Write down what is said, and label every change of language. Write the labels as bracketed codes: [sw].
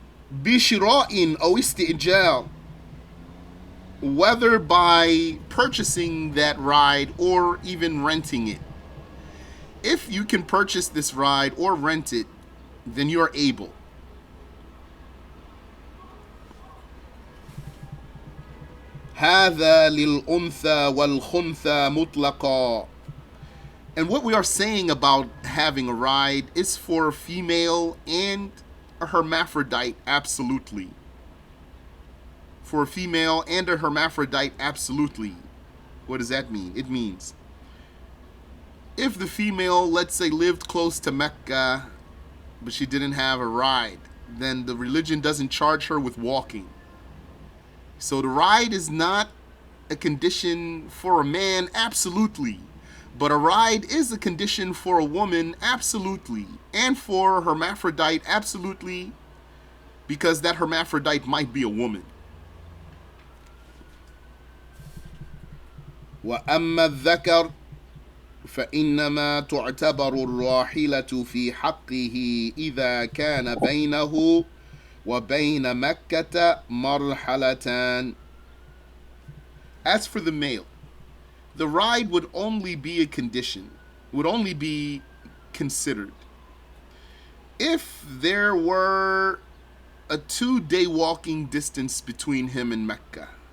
[ar] بشراء أو استئجار, [en] whether by purchasing that ride or even renting it. If you can purchase this ride or rent it, then you're able. [ar] هذا للأنثى والخنثى مطلقا. [en] And what we are saying about having a ride is for female and a hermaphrodite absolutely. For a female and a hermaphrodite absolutely. What does that mean? It means if the female, let's say, lived close to Mecca, but she didn't have a ride, then the religion doesn't charge her with walking. So the ride is not a condition for a man, absolutely. But a ride is a condition for a woman, absolutely. And for a hermaphrodite, absolutely. Because that hermaphrodite might be a woman. [ar] وأما الذكر فإنما تعتبر الراحلة في حقه إذا كان بينه وبين مكة مرحلتان. [en] As for the male, the ride would only be a condition, would only be considered if there were a 2-day walking distance between him and Mecca.